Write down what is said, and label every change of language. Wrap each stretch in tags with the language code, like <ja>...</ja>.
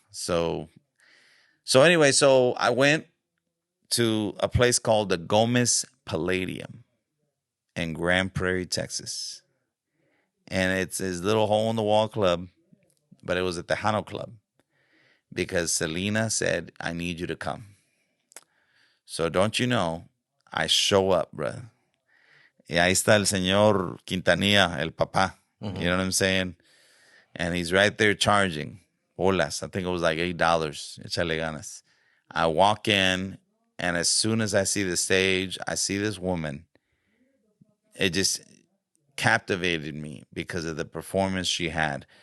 <en>So anyway, so I went to a place called the Gomez Palladium in Grand Prairie, Texas. And it's his little hole-in-the-wall club, but it was a Tejano club because Selena said, I need you to come. So don't you know, I show up, bro.</en> <es>Y ahí está el señor Quintanilla, el papá.</es> <en>Mm-hmm. You know what I'm saying? And he's right there charging. Bolas. I think it was like $8.</en> <es>Échale ganas.</es> <en>I walk in, and as soon as I see the stage, I see this woman. It just captivated me because of the performance she had.</en>